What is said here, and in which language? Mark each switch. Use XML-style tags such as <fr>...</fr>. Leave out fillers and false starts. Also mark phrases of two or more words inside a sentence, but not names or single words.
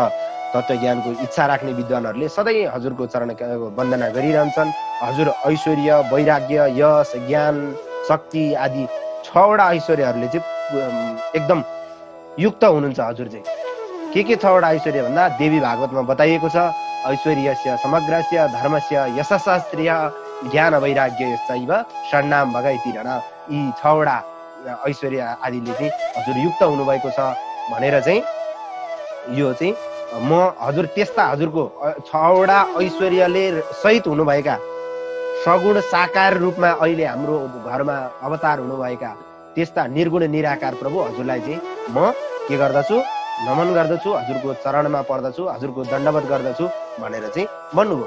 <ne>तत्त्वज्ञानको इच्छा राख्ने विद्वानहरूले सधैँ हजुरको चरण वन्दना गरिरहन्छन्। हजुर ऐश्वर्य, वैराग्य, यश, ज्ञान, शक्ति आदि 6वटा ऐश्वर्यहरूले चाहिँ एकदम युक्त हुनुहुन्छ। हजुर चाहिँ के 6वटा ऐश्वर्य भन्दा देवी भागवतमा बताइएको छ,</ne> <sa>ऐश्वर्यस्य समग्रस्य धर्मस्य यशशास्त्रीय ज्ञान वैराग्य चैव षण्णाम भगैतिरण।</sa> <ne>यी 6वटा ऐश्वर्य आदिले चाहिँ हजुर युक्त हुनुभएको छ भनेर चाहिँ यो चाहिँ म हजुर त्यस्ता हजुरको 6वटा ऐश्वर्यले सहित हुनुभएका सगुण साकार रूपमा अहिले हाम्रो घरमा अवतार हुनुभएका त्यस्ता निर्गुण निराकार प्रभु हजुरलाई चाहिँ म के गर्दछु, नमन गर्दछु, हजुरको चरणमा पर्दछु, हजुरको दण्डवत गर्दछु भनेर चाहिँ भन्नुभयो।</ne>